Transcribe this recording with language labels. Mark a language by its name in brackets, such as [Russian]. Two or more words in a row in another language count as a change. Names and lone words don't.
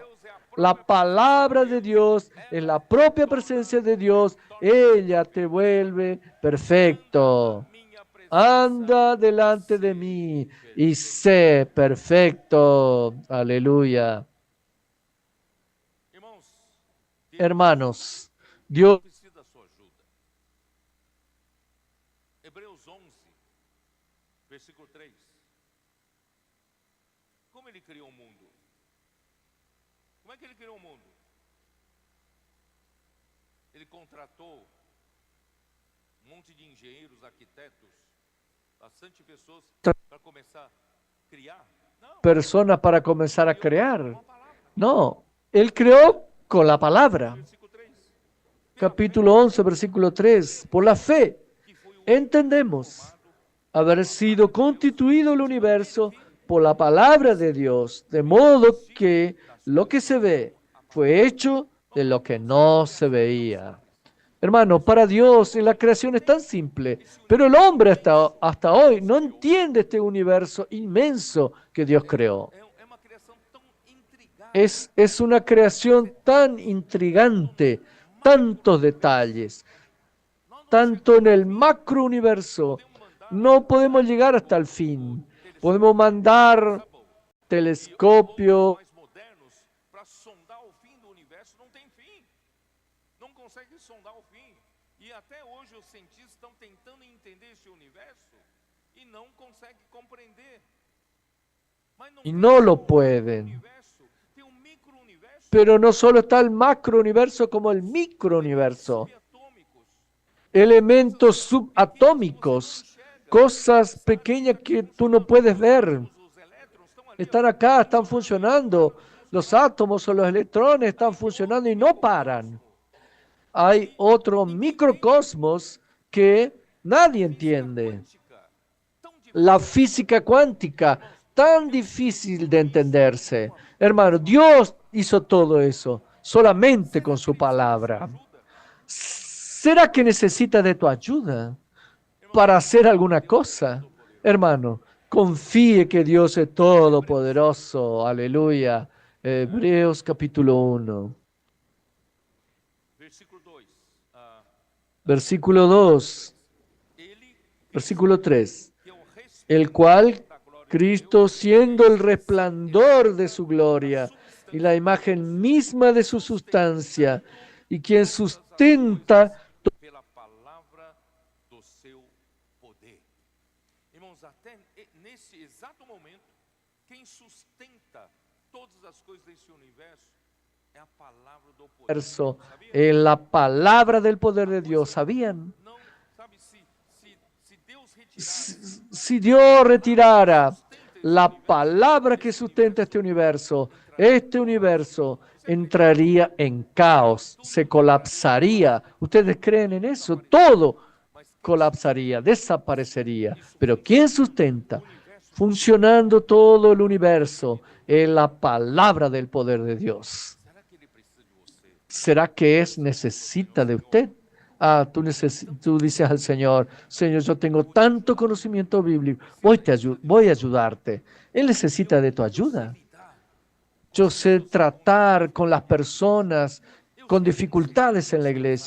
[Spanish] La palabra de Dios es la propia presencia de Dios. Ella te vuelve perfecto. Anda delante de mí y sé perfecto. Aleluya. Hermanos, Dios [Portuguese] precisa da sua ajuda. Hebreus 11, versículo 3. Como ele criou o mundo? Como é que ele criou o mundo? Ele contratou um monte de engenheiros, arquitetos, bastante pessoas para começar a criar? Não. [Spanish] personas para comenzar a crear. No, Él creó con la palabra. Versículo 3. Capítulo 11, versículo 3. Por la fe entendemos haber sido constituido el universo por la palabra de Dios, de modo que lo que se ve fue hecho de lo que no se veía. Hermano, para Dios la creación es tan simple, pero el hombre hasta hoy no entiende este universo inmenso que Dios creó. [Portuguese] É uma criação tão intrigada. [Spanish] Es una creación tan intrigante, tantos detalles, tanto en el macro universo. No podemos llegar hasta el fin. Podemos mandar telescopio, [Portuguese] Mais modernos para sondar o fim do universo, não tem fim. Não consegue sondar o fim. E até hoje os cientistas estão tentando entender esse universo e não conseguem compreender. Mas não [Spanish] y [Portuguese] tem [Spanish] no [Portuguese] só [Spanish] lo [Portuguese] o [Spanish] pueden. [Portuguese] universo, tem um micro-universo, [Spanish] Pero no solo está el macro universo como el micro universo. [Portuguese] subatômicos. [Spanish] Elementos subatómicos, cosas pequeñas que tú no puedes ver. [Portuguese] Os elétrons estão ali. [Spanish] Están acá, están funcionando. Los átomos o los electrones están funcionando y no paran. Hay otro microcosmos que nadie entiende. [Portuguese] Tão difícil. [Spanish] La física cuántica, tan difícil de entenderse. Hermano, Dios hizo todo eso solamente con su palabra. ¿Será que necesita de tu ayuda para hacer alguna cosa? Hermano, confíe que Dios es todopoderoso. Aleluya. Hebreos capítulo 1, Versículo 2. versículo 2, [Portuguese] Ele versículo 3. que é o respeito [Spanish] El cual [Portuguese] da glória de [Spanish] Cristo, siendo el resplandor de su gloria y la imagen misma de su sustancia, y quien sustenta [Portuguese] pela palavra do seu poder. Irmãos, até nesse exato momento, quem sustenta todas as coisas desse universo é a palavra do poder. universo, Sabia? [Spanish] la palabra del poder de Dios. ¿Sabían? [Portuguese] Não, sabe, se Deus retirar [Spanish] Si Dios retirara la palabra que sustenta este universo entraría en caos, se colapsaría. ¿Ustedes creen en eso? Todo colapsaría, desaparecería. Pero ¿quién sustenta? Funcionando todo el universo en la palabra del poder de Dios. [Portuguese] será que ele precisa de você? [Spanish] ¿Será que necesita de usted? Tú dices al Señor, Señor, yo tengo tanto conocimiento bíblico, voy a ayudarte. Él necesita de tu ayuda. Yo sé tratar con las personas, con dificultades en la iglesia.